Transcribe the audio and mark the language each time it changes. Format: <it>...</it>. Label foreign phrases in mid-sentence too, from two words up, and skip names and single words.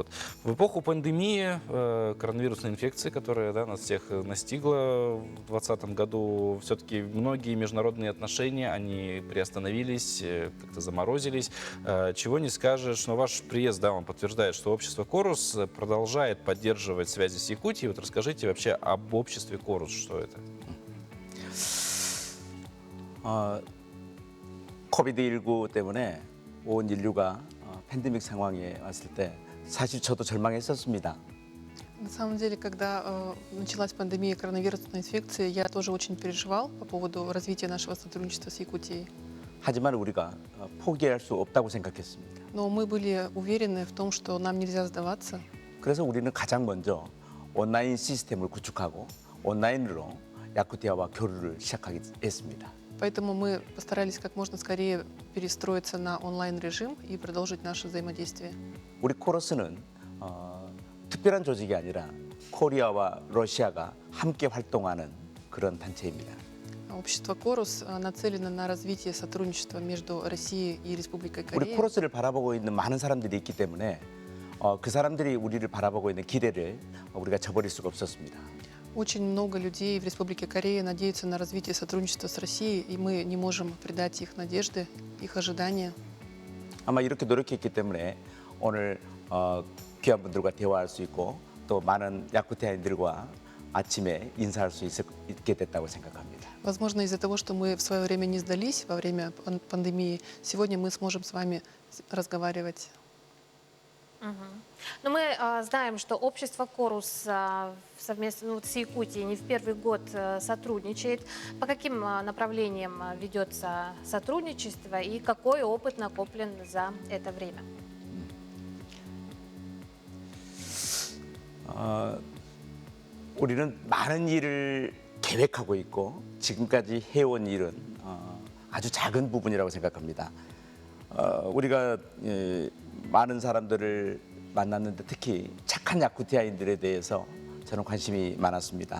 <ru>В эпоху пандемии, коронавирусной инфекции, которая нас всех настигла в 2020 году, все-таки многие международные отношения, они приостановились, как-то заморозились. Чего не скажешь, но ваш приезд, он подтверждает, что общество «Корус» продолжает поддерживать связи с Якутией. Вот расскажите вообще об обществе «Корус», что это?</ru> <ko>코비드19 때문에 온 인류가 팬데믹 상황에 왔을 때 사실 저도 절망했었습니다.</ko> <ru>На самом деле, когда началась пандемия коронавирусной инфекции, я тоже очень переживал по поводу развития нашего сотрудничества с Якутией.</ru> <ko>하지만 우리가 포기할 수 없다고 생각했습니다.</ko> <ru>Но мы были уверены в том, что нам нельзя сдаваться.</ru> <ko>그래서 우리는 가장 먼저 온라인 시스템을 구축하고 온라인으로 야쿠티아와 교류를 시작하게 했습니다.</ko> <ru>Поэтому мы постарались как можно скорее перестроиться на онлайн-режим и продолжить наше взаимодействие.</ru> <ko>우리 코러스는 특별한 조직이 아니라 코리아와 러시아가 함께 활동하는 그런 단체입니다.</ko> <ru>Общество «Корус» нацелено на развитие сотрудничества между Россией и Республикой 우리 Корея.</ru> <ko>코러스를 바라보고 있는 많은 사람들이 있기 때문에 그 사람들이 우리를 바라보고 있는 기대를 우리가 저버릴 수가 없었습니다.</ko> <ru>Очень много людей в Республике Корея надеются на развитие сотрудничества с Россией, и мы не можем предать их надежды, их ожидания.</ru> <ko>아마 이렇게 노력했기 때문에 오늘 귀한 분들과 대화할 수 있고 또 많은 야쿠티아인들과 아침에 인사할 수 있게 됐다고 생각합니다.</ko> <ru>Возможно, из-за того, что мы в свое время не сдались во время пандемии, сегодня мы сможем с вами разговаривать. Но мы знаем, что общество «Корус» совместно с Якутией не в первый год сотрудничает. По каким направлениям ведется сотрудничество и какой опыт накоплен за это время?</ru> <ko>우리는 많은 일을 계획하고 있고 지금까지 해온 일은 아주 작은 부분이라고 생각합니다. 우리가 많은 사람들을 만났는데 특히 착한 야쿠티아인들에 대해서 저는 관심이 많았습니다.</ko>